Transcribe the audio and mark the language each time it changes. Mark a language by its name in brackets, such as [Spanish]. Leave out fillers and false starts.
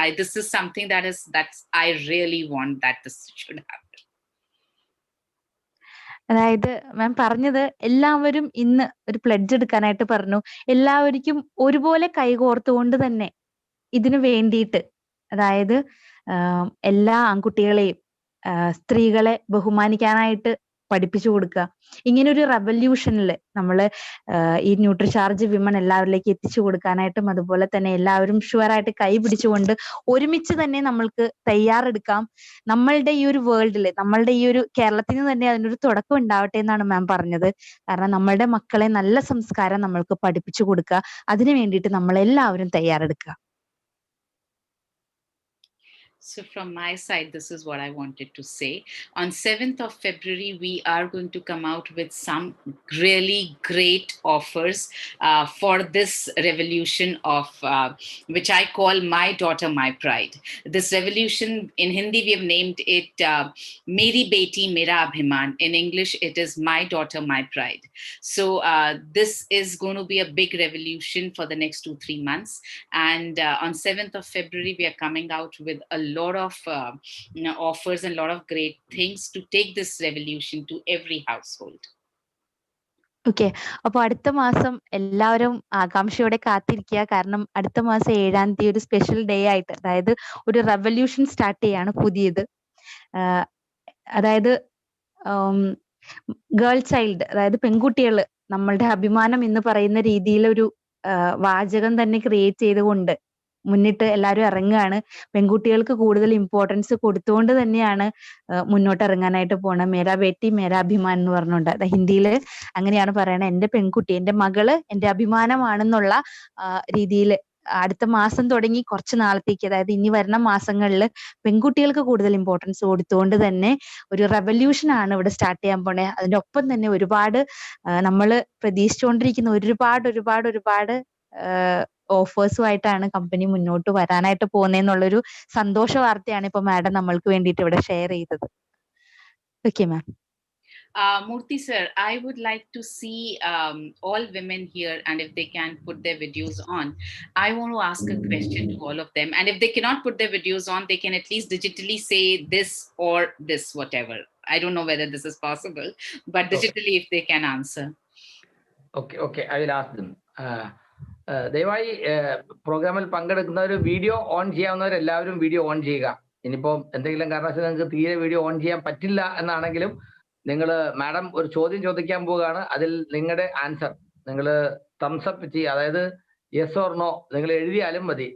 [English] This is something that's I really want that this should happen. [Malayalam] അതായത് മാം പറഞ്ഞത് എല്ലാവരും ഇന്ന് ഒരു പ്ലെഡ്ജ് എടുക്കാനായിട്ട് പറഞ്ഞു. എല്ലാവർക്കും ഒരുപോലെ കൈകോർത്തുകൊണ്ട് തന്നെ ഇതിനു വേണ്ടിയിട്ട്, അതായത് എല്ലാ ആൺകുട്ടികളെയും സ്ത്രീകളെ ബഹുമാനിക്കാനായിട്ട് പഠിപ്പിച്ചു കൊടുക്കുക. ഇങ്ങനെ ഒരു റെവല്യൂഷനിൽ നമ്മള് ഈ ന്യൂട്രിചാർജ് വിമൺ എല്ലാവരിലേക്ക് എത്തിച്ചു കൊടുക്കാനായിട്ടും, അതുപോലെ തന്നെ എല്ലാവരും ഷുവറായിട്ട് കൈ പിടിച്ചുകൊണ്ട് ഒരുമിച്ച് തന്നെ നമ്മൾക്ക് തയ്യാറെടുക്കാം. നമ്മളുടെ ഈ ഒരു വേൾഡില്, നമ്മളുടെ ഈ ഒരു കേരളത്തിന് തന്നെ അതിനൊരു തുടക്കം ഉണ്ടാവട്ടെ എന്നാണ് മാം പറഞ്ഞത്. കാരണം നമ്മളുടെ മക്കളെ നല്ല സംസ്കാരം നമ്മൾക്ക് പഠിപ്പിച്ചു കൊടുക്കുക. അതിനു വേണ്ടിയിട്ട് നമ്മൾ എല്ലാവരും തയ്യാറെടുക്കുക. [English] So from my side, this is what I wanted to say. On 7th of February, we are going to come out with some really great offers for this revolution of which I call My Daughter, My Pride. This revolution, in Hindi, we have named it Meri Beti, Mera Abhiman. In English, it is My Daughter, My Pride. So this is going to be a big revolution for the next 2-3 months. And on 7th of February, we are coming out with a lot of offers and a lot of great things to take this revolution to every household. [Malayalam] Okay, അപ്പൊ അടുത്ത മാസം എല്ലാവരും ആകാംക്ഷയോടെ കാത്തിരിക്കുക. കാരണം അടുത്ത മാസം 7-ാം തീയതി ഒരു സ്പെഷ്യൽ ഡേ ആയിട്ട്, അതായത് ഒരു റെവല്യൂഷൻ സ്റ്റാർട്ട് ചെയ്യാണ് പുതിയത്. അതായത് ഗേൾ ചൈൽഡ്, അതായത് പെൺകുട്ടികള് നമ്മളുടെ അഭിമാനം എന്ന് പറയുന്ന രീതിയിലൊരു വാചകം തന്നെ ക്രിയേറ്റ് ചെയ്തുകൊണ്ട് മുന്നിട്ട് എല്ലാവരും ഇറങ്ങുകയാണ്. പെൺകുട്ടികൾക്ക് കൂടുതൽ ഇമ്പോർട്ടൻസ് കൊടുത്തുകൊണ്ട് തന്നെയാണ് മുന്നോട്ട് ഇറങ്ങാനായിട്ട് പോണത്. മേരാ ബേട്ടി മേരാ അഭിമാൻ എന്ന് പറഞ്ഞുകൊണ്ട്, അത് ഹിന്ദിയില് അങ്ങനെയാണ് പറയണത്. എന്റെ പെൺകുട്ടി, എന്റെ മകള് എന്റെ അഭിമാനമാണെന്നുള്ള രീതിയിൽ അടുത്ത മാസം തുടങ്ങി കുറച്ച് നാളത്തേക്ക്, അതായത് ഇനി വരുന്ന മാസങ്ങളിൽ പെൺകുട്ടികൾക്ക് കൂടുതൽ ഇമ്പോർട്ടൻസ് കൊടുത്തുകൊണ്ട് തന്നെ ഒരു റെവല്യൂഷൻ ആണ് ഇവിടെ സ്റ്റാർട്ട് ചെയ്യാൻ പോണേ. അതിന്റെ ഒപ്പം തന്നെ ഒരുപാട് നമ്മൾ പ്രതീക്ഷിച്ചുകൊണ്ടിരിക്കുന്ന ഒരുപാട് ഓഫേഴ്സുമായിട്ടാണ് കമ്പനി മുന്നോട്ട് വരാനായിട്ട് പോകുന്നതെന്നുള്ളൊരു സന്തോഷ വാർത്തയാണ് ഇപ്പൊ മാഡം നമ്മൾക്ക് വേണ്ടിയിട്ട് ഇവിടെ ഷെയർ ചെയ്തത്. [English] Okay ma'am. Murthy sir, I would like to see all women here, and if they can put their videos on, I want to ask a question to all of them. And if they cannot put their videos on, they can at least digitally say this or this, whatever. I don't know whether this is possible, but digitally, if they can answer. Okay, I will ask them. [Malayalam] ദയവായി പ്രോഗ്രാമിൽ പങ്കെടുക്കുന്നവർ video on ചെയ്യാവുന്നവരെല്ലാവരും video on ചെയ്യുക. ഇനിയിപ്പോൾ എന്തെങ്കിലും കാരണവശാൽ നിങ്ങൾക്ക് തീരെ video on ചെയ്യാൻ പറ്റില്ല എന്നാണെങ്കിലും, നിങ്ങൾ മാഡം ഒരു ചോദ്യം ചോദിക്കാൻ പോവുകയാണ്. അതിൽ നിങ്ങളുടെ ആൻസർ നിങ്ങൾ തംസ് അപ്പ് ചെയ്യുക. അതായത് [English] yes or no [Malayalam] നിങ്ങൾ എഴുതിയാലും മതി.